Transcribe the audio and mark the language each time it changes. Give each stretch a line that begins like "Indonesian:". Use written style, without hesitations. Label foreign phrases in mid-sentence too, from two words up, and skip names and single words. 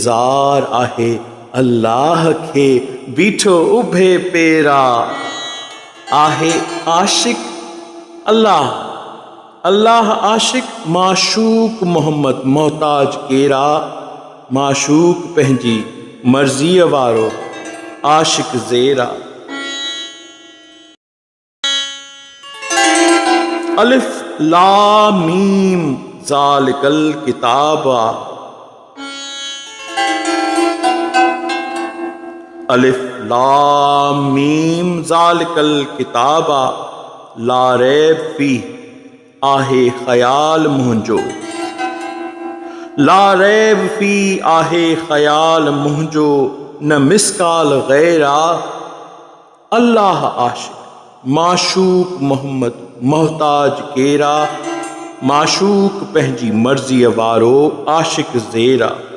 Sindhi: इंतज़ार आहे अल्लाह खे बीठो उभे पेरा। आहे आशिक अल्लाह, अल्लाह आशिक माशूक मोहम्मद मोहताज केरा। माशूक पंहिंजी मर्ज़ीअ वारो आशिक ज़ेरा।
Arabic: الم ذلك الكتاب. الم ذلك الكتاب لا ريب فيه
Sindhi: आहे ख़याल मुंहिंजो।
Arabic: لا ريب فيه
Sindhi: आहे ख़याल मुंहिंजो न मिसकाल गैरा। अल्लाह आशिक माशूक मोहम्मद मोहताज केरा। माशूक पंहिंजी मर्ज़ीअ वारो आशिक ज़ेरा।